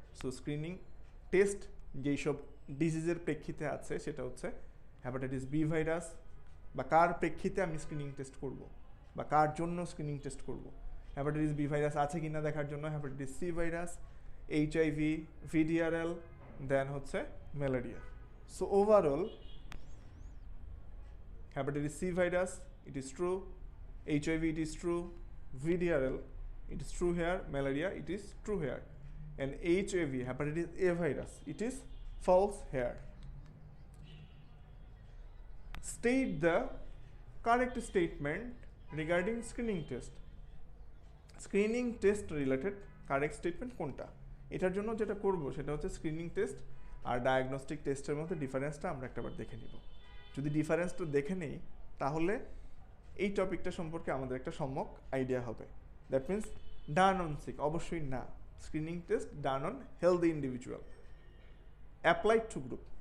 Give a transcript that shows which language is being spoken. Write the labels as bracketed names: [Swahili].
[Bangla] So screening test যেই সব ডিজিজের প্রেক্ষিতে আছে সেটা হচ্ছে হ্যাপাটাইটিস বি ভাইরাস, বা কার প্রেক্ষিতে আমি স্ক্রিনিং টেস্ট করব বা কার জন্য স্ক্রিনিং টেস্ট করব। হ্যাপাটাইটিস বি ভাইরাস আছে কিনা দেখার জন্য hepatitis C virus, HIV, VDRL, দেন হচ্ছে malaria. [English] So overall hepatitis C virus, it is true. HIV, it is true. VDRL, it is true here. Malaria, it is true here. And HIV, hepatitis A virus, it is false here. State the correct statement regarding screening test. Screening test related correct statement [Bangla] কোনটা? এটার জন্য যেটা করব সেটা হচ্ছে screening test আর diagnostic টেস্টের মধ্যে ডিফারেন্সটা আমরা একটাবার দেখে নিব। যদি ডিফারেন্সটা দেখে নেই তাহলে এই টপিকটা সম্পর্কে আমাদের একটা সম্যক আইডিয়া হবে। [English] that means done on sick [Bangla] অবশ্যই না, [English] Screening test done on healthy individual applied to group.